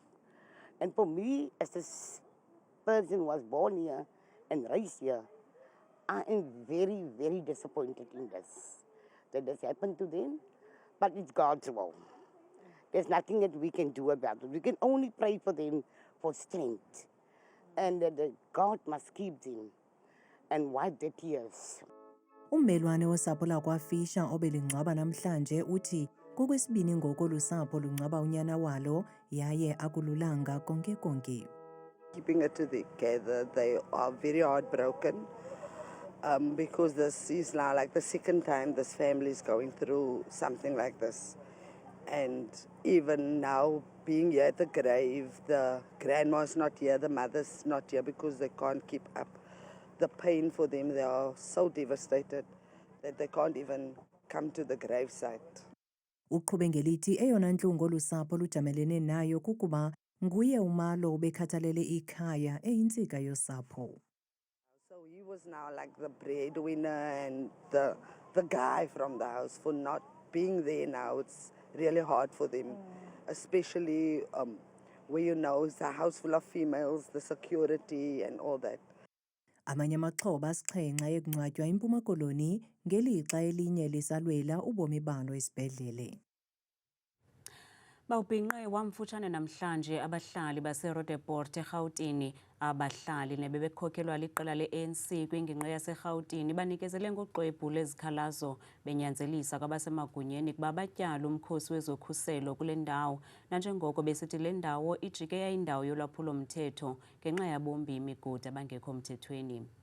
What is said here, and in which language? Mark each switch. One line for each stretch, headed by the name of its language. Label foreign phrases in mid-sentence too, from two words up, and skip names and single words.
English: And for me, as this person was born here and raised here, I am very, very disappointed in this, that this happened to them, but it's God's will. There's nothing that we can do about it. We can only pray for them for strength, and that God must keep them and wipe their tears.
Xhosa: Ummelwane wosapho lakwaFisher obelingcwaba namhlanje uthi kokwesibini ngoko olu sapho lungcwaba unyana walo yaye akululanga konke.
English: Keeping it together, they are very heartbroken. Because this is now like the second time this family is going through something like this. And even now, being here at the grave, the grandma's not here, the mother's not here because they can't keep up the pain for them. They are so devastated that they can't even come to the gravesite.
Xhosa: Uqhube ngelithi eyona ntlungu olu sapho lujamelene nayo kukuba nguye uMarlo obekhathalele ikhaya eyintsika yosapho.
English: So he was now like the breadwinner and the guy from the house. For not being there now, it's really hard for them, especially where you know it's a house full of females, the security and all that.
Xhosa: Amanye amaxhoba asixhenxa ekungcwatywa eMpuma Koloni ngelixa elinye lisalwela ubomi balo esibhedlele. Bawubhinqe wamfutshane namhlanje abahlali baseRoodeport eRhawutini. Abahlali nebebekhokelwa liqela le-ANC kwingingqi yaseRhawutini banikezele ngoxwebhu lezikhalazo benyanzelisa kwabasemagunyeni kuba batyala umkhosi wezokhuselo kule ndawo, nanjengoko besithi le ndawo ijike yayindawo yolwaphulo-mthetho ngenxa yabombi imigodi abangekho mthethweni.